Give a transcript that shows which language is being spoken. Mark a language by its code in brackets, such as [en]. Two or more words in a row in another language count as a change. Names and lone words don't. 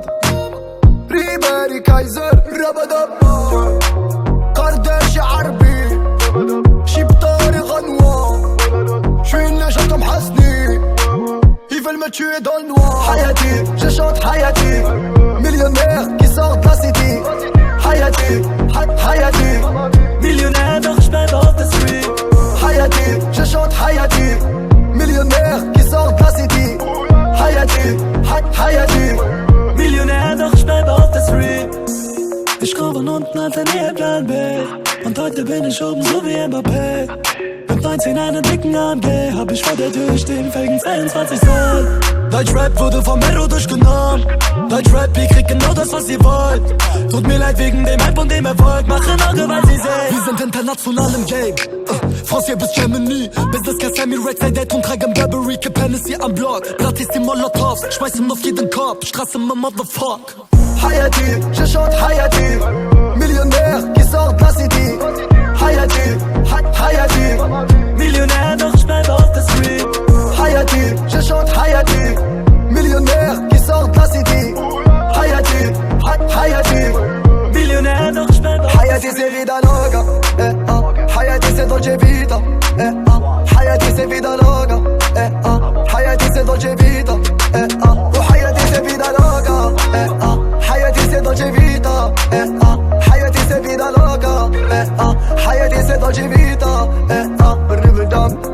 [fr] Ribéry, Kaiser, Rabadab. Kardesh, Arbi. Chiptari, Renoir. J'suis une légende comme Hasni. Ils veulent me tuer dans le noir. Hayati, je chante Hayati. Millionnaire qui sort de la city. Hayati, Hayati. [de] Millionär doch j'bleibe auf der Street. [fr] Hayati, je chante Hayati. Millionnaire qui sort de la city. Hayati, Hayati. [de] Millionär doch j'bleibe auf der Street. Ich komm von unten als ein Plan B. Und heute bin ich oben so wie Mbappé. Mit 19 einen dicken AMG. Hab ich vor der Tür stehen, wegen 22 Soll. Deutschrap wurde vom Mero durchgenommen. Deutschrap, ihr kriegt genau das, was ihr wollt. Tut mir leid wegen dem Hype und dem Erfolg. Machen Auge, weil sie sehen. Wir sind international im Game. Francier bis Germany. Business Cass, Sammy Rex, Date und tragen Burberry. Kip Hennessy am Block. Gratis die Molotovs. Schmeißen auf jeden Kopf. Straße mit Motherfuck. Hayati, [fr] je chante Hayati. Millionnaire qui sort de la city. Hayati, Hayati. [de] Millionär doch j'bleibe auf der Street. [fr] Hayati, je chante Hayati. Millionnaire qui sort de la city. Hayati, Hayati. [de] Millionär doch j'bleibe auf der Street. [fr] Hayati c'est [es] vida loca, [fr] Hayati c'est [it] dolce vita, [fr] Hayati c'est [es] vida loca, [fr] Hayati c'est [it] dolce vita, [fr] Hayati c'est [es] vida loca, [fr] Hayati c'est [it] dolce vita, [fr] Hayati c'est [es] vida loca, [fr] Hayati c'est [it] dolce vita, [fr] Riverdam.